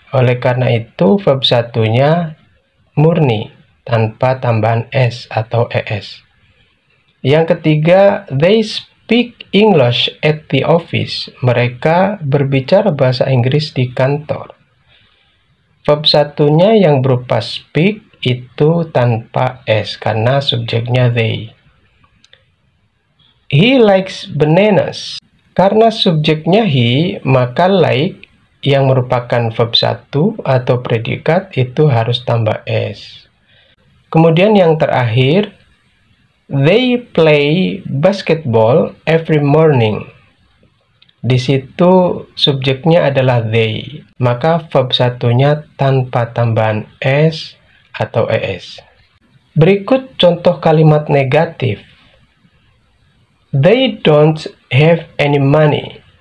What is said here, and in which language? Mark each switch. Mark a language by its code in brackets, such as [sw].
[id] Oleh karena itu verb satunya murni tanpa tambahan s atau es. Yang ketiga, [en] they speak English at the office. [id] Mereka berbicara bahasa Inggris di kantor. Verb satunya yang berupa speak itu tanpa s karena subjeknya they. [en] He likes bananas. [id] Karena subjeknya he, maka like yang merupakan verb satu atau predikat itu harus tambah s. Kemudian yang terakhir, [en] they play basketball every morning. [id] Di situ subjeknya adalah they, maka verb satunya tanpa tambahan s atau es. Berikut contoh kalimat negatif. [en] They don't have any money.